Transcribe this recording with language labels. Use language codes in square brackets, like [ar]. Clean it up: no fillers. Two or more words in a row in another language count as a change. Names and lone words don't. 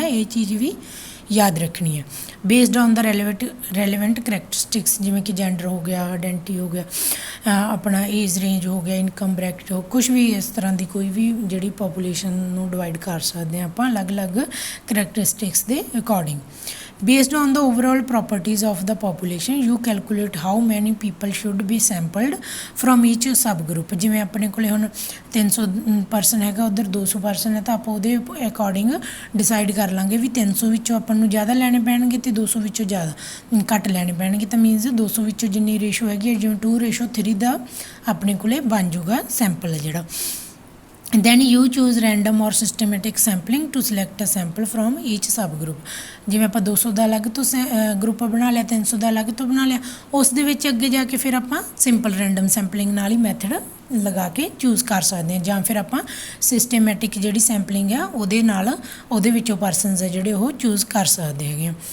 [pa] ਇਹ ਚੀਜ਼ ਵੀ ਯਾਦ ਰੱਖਣੀ ਹੈ। [en] based on the relevant characteristics, [pa] ਜਿਵੇਂ ਕਿ ਜੈਂਡਰ ਹੋ ਗਿਆ, ਆਈਡੈਂਟੀ ਹੋ ਗਿਆ, ਆਪਣਾ [en] age range [pa] ਹੋ ਗਿਆ, [en] income bracket [pa] ਹੋ, ਕੁਛ ਵੀ ਇਸ ਤਰ੍ਹਾਂ ਦੀ ਕੋਈ ਵੀ ਜਿਹੜੀ ਪਾਪੂਲੇਸ਼ਨ ਨੂੰ ਡਿਵਾਈਡ ਕਰ ਸਕਦੇ ਹਾਂ ਆਪਾਂ ਅਲੱਗ-ਅਲੱਗ ਕਰੈਕਟਰਿਸਟਿਕਸ ਦੇ ਅਕੋਰਡਿੰਗ। [en] Based on the overall properties of the population, you calculate how many people should be sampled from each subgroup। [pa] ਜਿਵੇਂ ਆਪਣੇ ਕੋਲੇ ਹੁਣ 300 ਪਰਸਨ ਹੈਗਾ, ਉੱਧਰ 200 ਪਰਸਨ ਹੈ, ਤਾਂ ਆਪਾਂ ਉਹਦੇ ਅਕੋਰਡਿੰਗ ਡਿਸਾਈਡ ਕਰ ਲਾਂਗੇ ਵੀ 300 ਵਿੱਚੋਂ ਆਪਾਂ ਨੂੰ ਜ਼ਿਆਦਾ ਲੈਣੇ ਪੈਣਗੇ ਅਤੇ 200 ਵਿੱਚੋਂ ਜ਼ਿਆਦਾ ਘੱਟ ਲੈਣੇ ਪੈਣਗੇ। ਤਾਂ ਮੀਨਸ 200 ਵਿੱਚੋਂ ਜਿੰਨੀ ਰੇਸ਼ੋ ਹੈਗੀ ਹੈ, ਜਿਵੇਂ 2:3 ਦਾ ਆਪਣੇ ਕੋਲੇ ਬਣ ਜੂਗਾ ਸੈਂਪਲ ਜਿਹੜਾ। [en] then you choose random or systematic sampling to select a sample from each subgroup। [pa] ਜਿਵੇਂ ਆਪਾਂ 200 ਦਾ ਅਲੱਗ ਤੋਂ ਗਰੁੱਪ ਬਣਾ ਲਿਆ, 300 ਦਾ ਅਲੱਗ ਤੋਂ ਬਣਾ ਲਿਆ, ਉਸ ਦੇ ਵਿੱਚ ਅੱਗੇ ਜਾ ਕੇ ਫਿਰ ਆਪਾਂ [en] simple random sampling [pa] ਨਾਲ ਹੀ ਮੈਥਡ ਲਗਾ ਕੇ ਚੂਜ਼ ਕਰ ਸਕਦੇ ਹਾਂ, ਜਾਂ ਫਿਰ ਆਪਾਂ ਸਿਸਟੇਮੈਟਿਕ ਜਿਹੜੀ ਸੈਂਪਲਿੰਗ ਆ ਉਹਦੇ ਨਾਲ ਉਹਦੇ ਵਿੱਚੋਂ ਪਰਸਨਸ ਆ ਜਿਹੜੇ ਉਹ ਚੂਜ਼ ਕਰ ਸਕਦੇ ਹੈਗੇ।